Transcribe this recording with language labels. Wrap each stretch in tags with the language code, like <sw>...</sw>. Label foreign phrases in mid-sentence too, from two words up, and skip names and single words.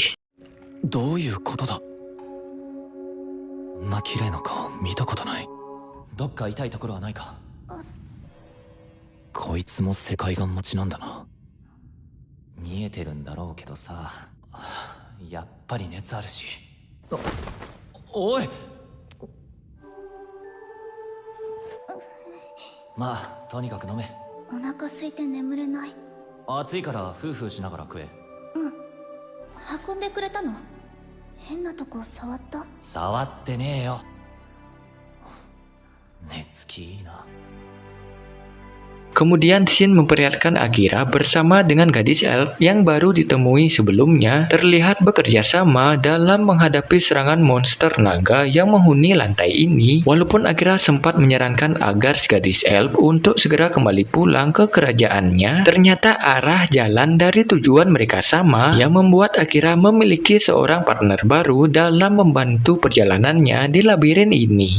<ja>どういうことだ？こんな綺麗な顔見たことない。どっか痛いところはないか？こいつも世界観持ちなんだな。見えてるんだろうけどさ、やっぱり熱あるし。おい！まあとにかく飲め。お腹空いて眠れない。暑いからフーフーしながら食え。運んでくれたの？変なとこ触った？触ってねえよ。寝つきいいな。</ja> <id>Kemudian Shin memperlihatkan Akira bersama dengan gadis elf yang baru ditemui sebelumnya terlihat bekerja sama dalam menghadapi serangan monster naga yang menghuni lantai ini. Walaupun Akira sempat menyarankan agar si gadis elf untuk segera kembali pulang ke kerajaannya, ternyata arah jalan dari tujuan mereka sama yang membuat Akira memiliki seorang partner baru dalam membantu perjalanannya di labirin ini.</id>